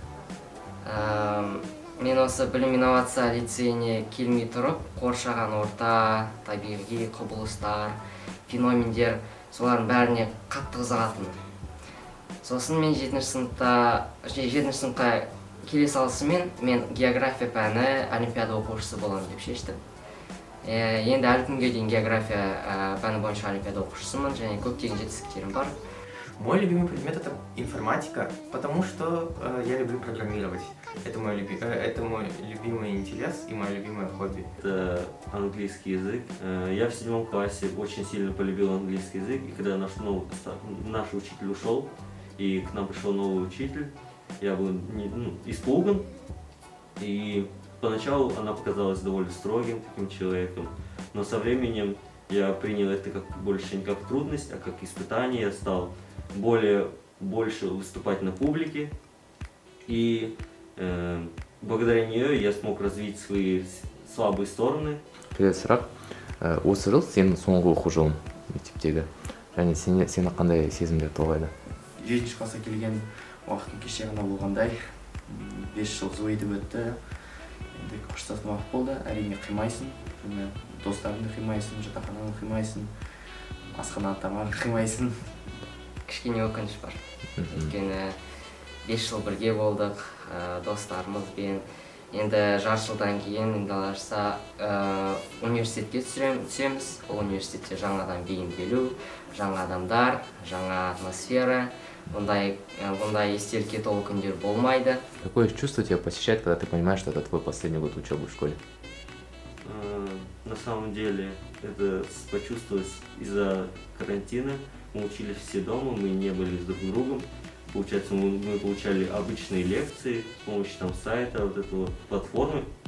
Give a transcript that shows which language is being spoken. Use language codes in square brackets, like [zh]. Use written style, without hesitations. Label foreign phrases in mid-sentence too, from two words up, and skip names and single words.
[kk] Мен осы білім инновация лицейіне келмей тұрып, қоршаған орта, табиғи құбылыстар, феномендер, солардың бәріне қатты қызығатын. Сосын мен 7-ші сыныпқа келе салысымен мен география пәні олимпиада оқушысы боламын деп шештім. Енді әлі күнге дейін география пәні бойынша олимпиада оқушысымын және көптеген жетістіктерім бар. [ru] Мой любимый предмет — это информатика, потому что я люблю программировать. Это мой любимый интерес и мое любимое хобби. Это английский язык. Я в 7 классе очень сильно полюбил английский язык, и когда наш учитель ушел, и к нам пришел новый учитель, я был испуган, и поначалу она показалась довольно строгим таким человеком, но со временем я принял это больше не как трудность, а как испытание. Я стал больше выступать на публике, и благодаря нее я смог развить свои слабые стороны. [kk] Келесі сұрақ, осы жыл сенің соңғы оқу жылың мектептегі, және сені қандай сезімдер толғайды? 7-ші классқа келген уақытын кеше ғана болғандай, 5 жыл зой етіп өтті. Енді қоштасатын уақыт болды. Әрине қимайсың, достарыңды қимайсың, жатақхананы қимайсың, асхана тамағын қимайсың. Кішкене өкініш бар. Өйткені 5 жыл бірге болдық достарымызбен. Енді жарты жылдан кейін университетке түсеміз. Ол университетте жаңадан бейімделу, жаңа адамдар, жаңа атмосфера. Бұндай естелікке толы күндер болмайды. [ru] Какое чувство тебя посещает, когда ты понимаешь, что это твой последний год учебы в школе? На самом деле это почувствовалось из-за карантина. Мы учились все дома, мы не были с друг другом. Получается, мы получали обычные лекции с помощью сайта, платформы.